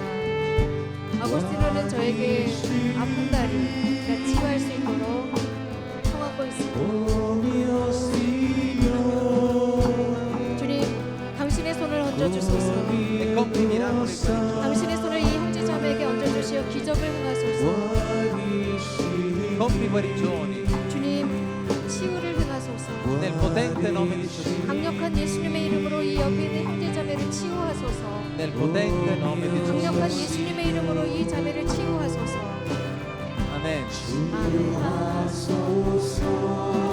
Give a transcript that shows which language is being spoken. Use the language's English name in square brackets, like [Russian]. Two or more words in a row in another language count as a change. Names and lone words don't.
[Korean] 아고스티노는 저에게 아픈 다리가 치유할 수 있도록 청하고 있습니다. 주님, 당신의 손을 얹어 주소서. [Italian] E compri miracoli guarigioni. [Korean] 당신의 손을 이 형제 자매에게 얹어 주시어 기적을 행하소서. [Italian] Compri guarigioni [Korean] 주님, 치유를 행하소서. [Italian] nel potente nome di Gesù. [Korean] 강력한 예수님의 이름으로 이 옆에 있는 형제 자매를 치유하소서. [Italian] Nel potente nome di [Korean] 강력한 [Italian] Gesù. [Korean] 예수님의 이름으로 이 자매를 치유하소서. [Italian] Amen. [Korean] 아멘.